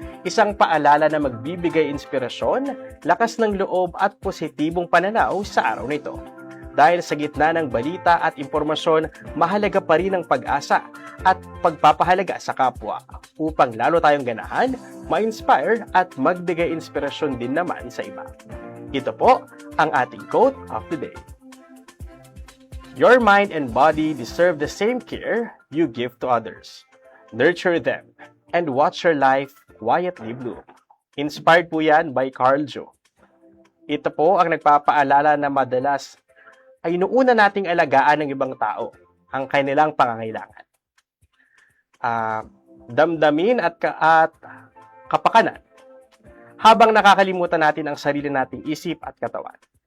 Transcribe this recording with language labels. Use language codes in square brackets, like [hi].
[tl] Isang paalala na magbibigay inspirasyon, lakas ng loob at positibong pananaw sa araw nito. Dahil sa gitna ng balita at impormasyon, mahalaga pa rin ang pag-asa at pagpapahalaga sa kapwa upang lalo tayong ganahan, ma-inspire at magbigay inspirasyon din naman sa iba. Ito po ang ating [en] quote of the day. Your mind and body deserve the same care you give to others. Nurture them and watch your life quietly bloom. Inspired [tl] po yan [en] by Carl Jung. [tl] Ito po ang nagpapaalala na madalas ay inuuna nating alagaan ng ibang tao ang kanilang pangangailangan. Damdamin at kapakanan habang nakakalimutan natin ang sarili nating isip at katawan.